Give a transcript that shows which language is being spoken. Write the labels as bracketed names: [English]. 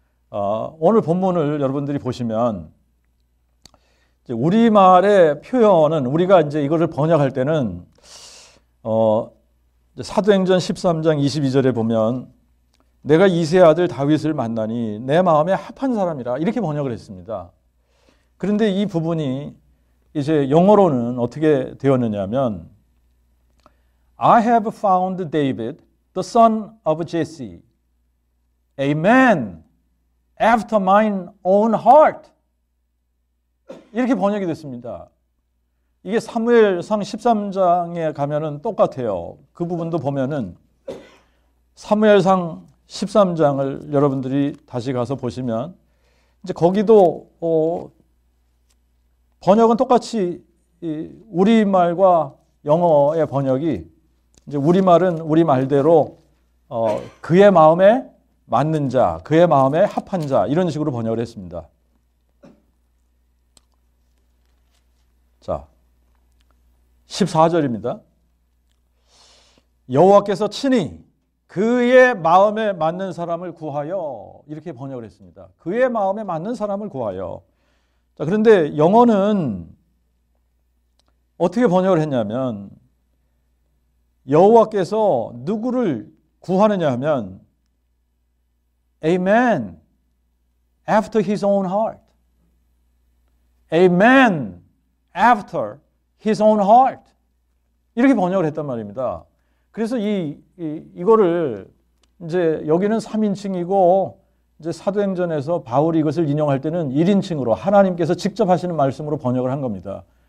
[Korean] 오늘 본문을 여러분들이 보시면 이제 우리말의 표현은 우리가 이제 이거를 번역할 때는 사도행전 13장 22절에 보면 내가 이새의 아들 다윗을 만나니 내 마음에 합한 사람이라 이렇게 번역을 했습니다. 그런데 이 부분이 이제 영어로는 어떻게 되었느냐면 [English] I have found David, the son of Jesse, a man after mine own heart. [Korean] 이렇게 번역이 됐습니다. 이게 사무엘상 13장에 가면은 똑같아요. 그 부분도 보면은 사무엘상 13장을 여러분들이 다시 가서 보시면 이제 거기도 번역은 똑같이 우리말과 영어의 번역이 이제 우리말은 우리말대로 그의 마음에 맞는 자, 그의 마음에 합한 자 이런 식으로 번역을 했습니다. 자, 14절입니다. 여호와께서 친히 그의 마음에 맞는 사람을 구하여 이렇게 번역을 했습니다. 그의 마음에 맞는 사람을 구하여. 자, 그런데 영어는 어떻게 번역을 했냐면 여호와께서 누구를 구하느냐 하면 [English] A man after his own heart. A man after his own heart. [Korean] 이렇게 번역을 했단 말입니다. 그래서 이거를 이제 여기는 3인칭이고 이제 사도행전에서 바울이 이것을 인용할 때는 1인칭으로 하나님께서 직접 하시는 말씀으로 번역을 한 겁니다.